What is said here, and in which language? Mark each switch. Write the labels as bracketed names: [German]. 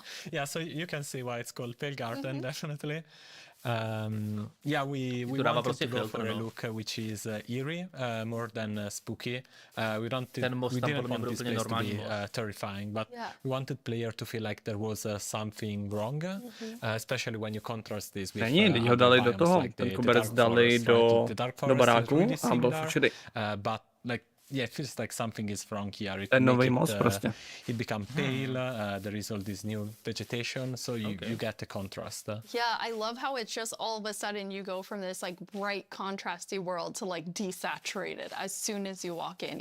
[English] Yeah, so you can see why it's called Pale Garden, definitely. Yeah, we wanted to go for a look which is eerie, more than spooky. We didn't want this place to be terrifying, but we wanted player to feel like there was something wrong, especially when you contrast this with [Czech] Teď ho dali do toho, ten koberec dali do baráku a byl všude. [English] But like, yeah, it feels like something is wrong here. It become pale. There is all this new vegetation, so you get the contrast. Yeah, I love how it's just all of a sudden you go from this like bright, contrasty world to like desaturated as soon as you walk in.